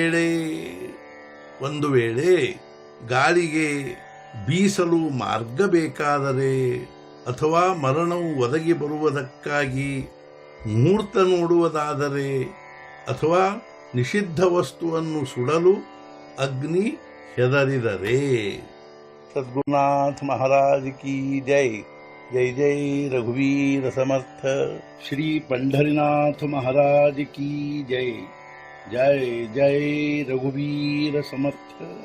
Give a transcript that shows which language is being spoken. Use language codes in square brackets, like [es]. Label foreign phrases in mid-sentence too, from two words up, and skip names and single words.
[kn] ವೇಳೆ ಗಾಳಿಗೆ ಬೀಸಲು ಮಾರ್ಗ ಬೇಕಾದರೆ, ಅಥವಾ ಮರಣವು ಒದಗಿ ಬರುವುದಕ್ಕಾಗಿ ಮುಹೂರ್ತ ನೋಡುವುದಾದರೆ, ಅಥವಾ ನಿಷಿದ್ಧ ವಸ್ತುವನ್ನು ಸುಡಲು ಅಗ್ನಿ ಹೆದರಿದರೆ. [hi] सद्गुरुनाथ महाराज की जय. [mr] जय जय रघुवीर समर्थ. [hi] ಶ್ರೀ पंढरीनाथ महाराज की जय. [mr] जय जय रघुवीर समर्थ.